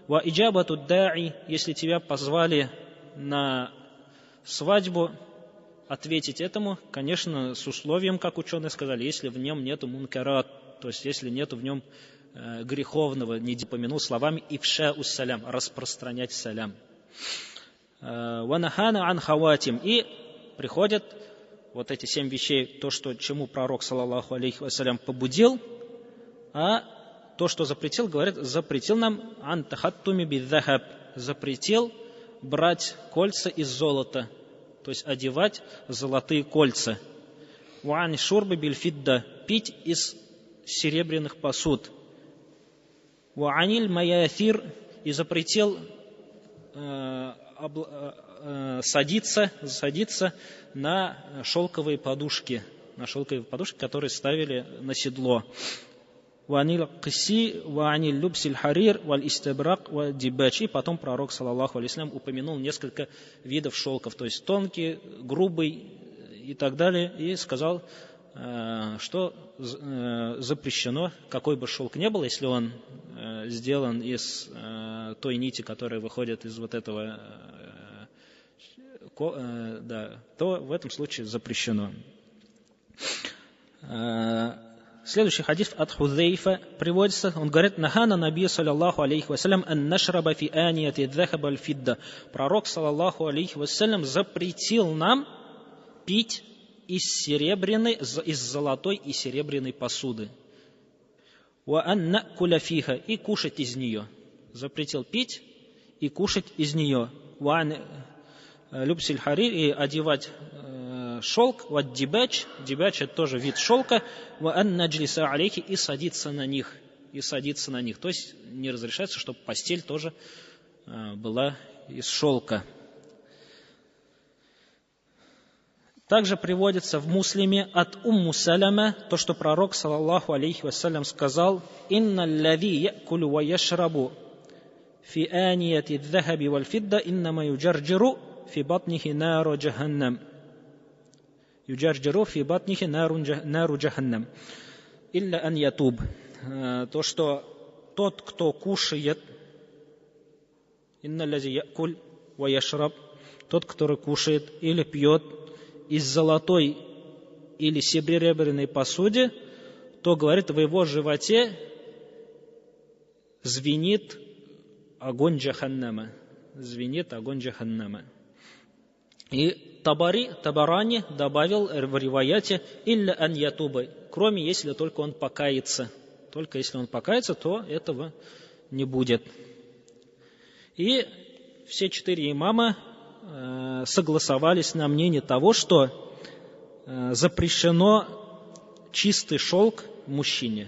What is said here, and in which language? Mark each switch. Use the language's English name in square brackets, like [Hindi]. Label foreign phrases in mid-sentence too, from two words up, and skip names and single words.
[Arabic] وإجابة الداعي, [Russian] если тебя позвали на свадьбу, ответить этому, конечно, с условием, как ученые сказали, если в нем нету мункарат, то есть если нету в нем греховного, не помянул словами [Arabic] إفشاء السلام, [Russian] распространять салям. [Arabic] ونهانا عن الخواتيم, [Russian] и приходят вот эти 7 вещей, то, что, чему пророк, [Arabic] صلى الله عليه وسلم, [Russian] побудил, а то, что запретил, говорит, запретил нам [Arabic] عن التختم بالذهب, [Russian] запретил брать кольца из золота, то есть одевать золотые кольца. [Arabic] وعن الشرب بالفضة, [Russian] пить из серебряных посуд. [Arabic] وعن المياثر, [Russian] и запретил садиться на шелковые подушки, которые ставили на седло. [Arabic] وعن القسي, وعن لبس الحرير والإستبرق والديباج. [Russian] И потом пророк, [Arabic] صلى الله عليه وسلم, [Russian] упомянул несколько видов шелков, то есть тонкий, грубый и так далее, и сказал, что запрещено, какой бы шелк ни был, если он сделан из той нити, которая выходит из вот этого, то в этом случае запрещено. Следующий хадис от Хузейфа приводится, он говорит, [Arabic] نهانا النبي صلى الله عليه وسلم أن نشرب في آنية الذهب الفضة. [Russian] Пророк, [Arabic] صلى الله عليه وسلم, [Russian] запретил нам пить из золотой и серебряной посуды. [Arabic] وأن نأكل فيها, [Russian] и кушать из нее. Запретил пить и кушать из нее. [Arabic] وعن لبس الحرير, [Russian] и одевать шелк. [Arabic] وديباج, [Russian] дибач это тоже вид шелка. [Arabic] وأن نجلس عليه, [Russian] и садиться на них. То есть не разрешается, чтобы постель тоже была из шелка. Также приводится в Муслиме от Умму Салама то, что пророк, [Arabic] صلى الله عليه وسلم, сказал: «إن الذي يأكل ويشرب في آنية الذهب والفضة إنما يجرجر في بطنه نار جهنم». يجرجر في بطنه نار جهنم. إلا أن يتوب. [Russian] То, что тот, кто кушает, [Arabic] إن الذي يأكل ويشرب, [Russian] тот, который кушает или пьет из золотой или серебряной посуде, то, говорит, в его животе звенит огонь джаханнама. И Табарани добавил в риваяте [Arabic] «إلا أن يتوب», [Russian] кроме если только он покается. Только если он покается, то этого не будет. И все 4 имама согласовались на мнение того, что запрещено чистый шелк мужчине.